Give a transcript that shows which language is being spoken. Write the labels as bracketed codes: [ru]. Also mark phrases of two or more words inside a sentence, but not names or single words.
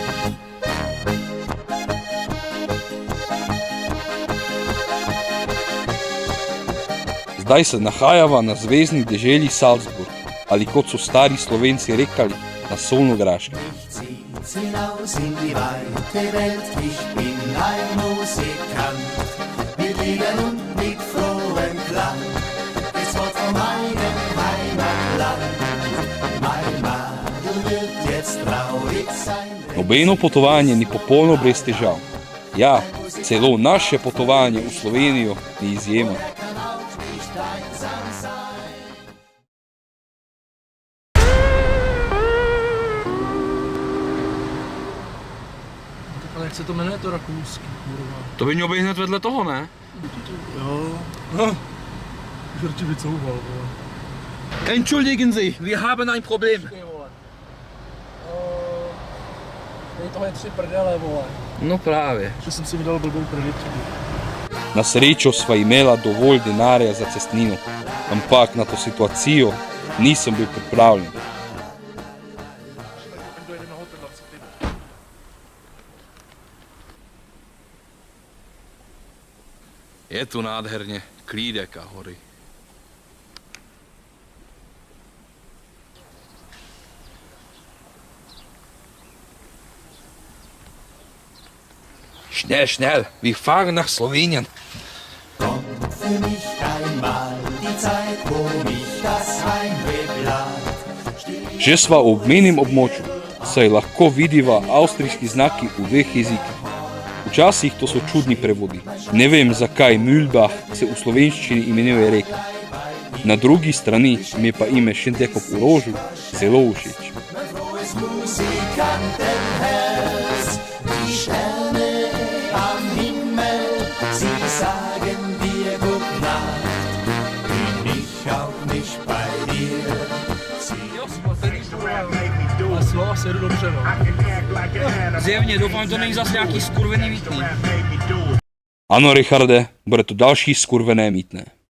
[sl] Zdaj se nahajava na zvezni deželi Salzburg, ali kot so stari Slovenci rekali, na Solnograškem. [de] Zieht's hinaus in die weite Welt, ich bin ein Musikant, mit Liedern und mit frohem Klang, es wird von meinem Heimatland, mein Madel wird jetzt traurig sein. [sl] Nobeno potovanje ni popolno brez težav. Ja, celo naše potovanje v Slovenijo ni izjema. [cs] Ale jak se to jmenuje, to rakouský, kurva. To by mělo být hned vedle toho, ne? Jo. No. Už radši vycouval, vole. [de] Entschuldigen Sie, wir haben ein Problem. [cs] Ty vole. Tady toho je 3 prdele, vole. No právě. Že jsem si vydal blbou kredičku. [sl] Na srečo sva imela dovolj denarja za cestnino, ampak na to situacijo nisem bil pripravljen. [cs] Je tu nádherně, klídek a hory. [de] Schnell, schnell, wir fahren nach Slowenien. Kommt für mich einmal die Zeit, wo mich das Heimweh plagt. [sl] Že sva v obmejnem območju, saj lahko vidiva avstrijski znaki v dveh jezikih. Včasih to so čudni prevodi. Ne vem, zakaj Mühlbach se v slovenščini imenuje reka. Na drugi strani mi je pa ime Šentekov v Rožu zelo všeč. [de] das Musikantenherz. Die Sterne am Himmel, sie sagen dir Gute Nacht. Bin ich auch nicht bei dir. [cs] Maslo a sedu dobře, no. Zjevně, doufám, že to není zase nějaký skurvený mítný. Ano, Richarde, bude to další skurvené mítné.